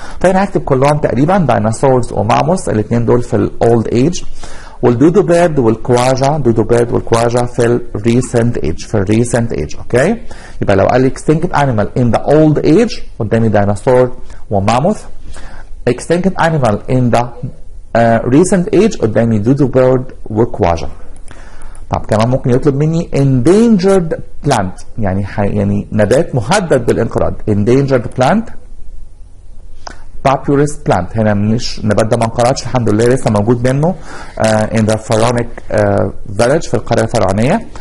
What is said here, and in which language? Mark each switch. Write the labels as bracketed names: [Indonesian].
[Arabic] فهنا هكتب كلهم تقريبا ديناصورز وماموس، الاثنين دول في الاولد ايج، والدودو بيرد والكواجا، دودو بيرد والكواجا في الريسنت ايج، في الريسنت ايج. اوكي يبقى لو قال لي [English] extinct animal in the old age [Arabic] قدامي ديناصور وماموث. [English] extinct animal in the recent age [Arabic] قدامي دودو بيرد وكواجا. طب كمان ممكن يطلب مني [English] endangered plant [Arabic] يعني نبات مهدد بالانقراض. [English] endangered plant papyrus plant. [Arabic] هنا مش نبات ده ما انقرضش الحمد لله، لسه موجود منه [English] in the pharaonic village [Arabic] في القرية الفرعونية.